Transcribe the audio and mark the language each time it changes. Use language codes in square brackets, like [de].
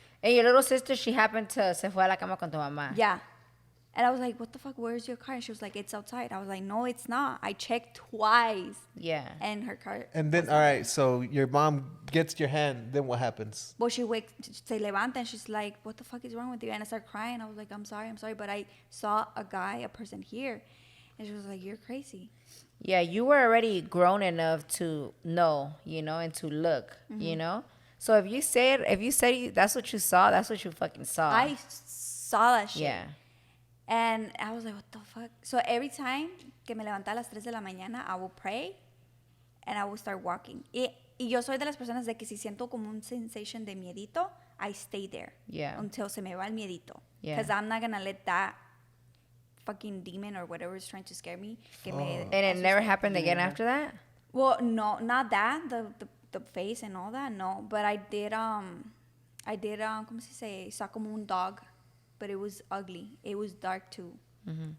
[en] And your little sister, she happened to [es] se fue a la cama con tu mamá. [en] Yeah. And I was like, what the fuck? Where's your car? And she was like, it's outside. I was like, no, it's not. I checked twice. Yeah. And her car. And then, was all not right, so your mom gets your hand. Then what happens? Well, she wakes, [es] se levanta, [en] and she's like, what the fuck is wrong with you? And I start crying. I was like, I'm sorry. But I saw a person here. And she was like, you're crazy. Yeah, you were already grown enough to know, and to look, So if you said that's what you saw, that's what you fucking saw. I saw that shit. Yeah. And I was like, what the fuck? So every time [es] que me levantaba a las 3 de la mañana, [en] I will pray and I will start walking. [es] Y yo soy de las personas de que si siento como un sensation de miedito, [en] I stay there. Yeah. [es] Until se me va el miedito. [en] Yeah. Because I'm not going to let that fucking demon or whatever is trying to scare me. And it never happened again after that? Well, no, not that. The face and all that, no. But I did, [es] ¿cómo se dice? [en] Saw [es] como un [en] dog. But it was ugly. It was dark too. Mm-hmm.